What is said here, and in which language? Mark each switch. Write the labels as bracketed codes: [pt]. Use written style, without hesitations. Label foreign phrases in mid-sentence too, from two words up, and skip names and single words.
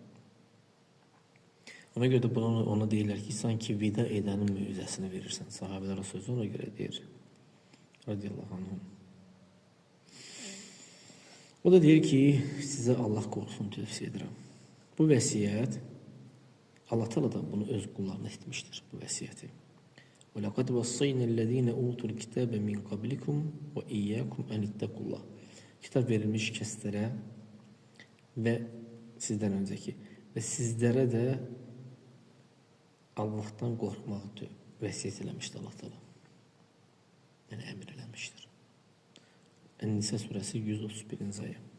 [az] Ona görə də ona deyirlər ki, sanki vida edənin mövzəsini verirsən. Sahabələrə sözü ona görə deyir. [ar] رضي الله عنهم. [az] O da deyir ki, sizə Allah qorxusunu tövsiyə edirəm. Bu vəsiyyət, Allah Teala da bunu öz qullarına etmişdir, bu vəsiyyəti. [ar] وَلَقَدْ وَصَّيْنَا الَّذ۪ينَ اُوتُوا الْكِتَابَ مِنْ قَبْلِكُمْ وَاِيَّاكُمْ اَنِ اتَّقُوا اللّٰهِ [az] Kitab verilmiş kəslərə və sizdən öncəki və sizlərə də Allah'tan qorxmağı vəsiyyət eləmişdir Allah Teala. Yəni əmr eləmişdir. Ən-Nisa surəsi 131-ci ayə.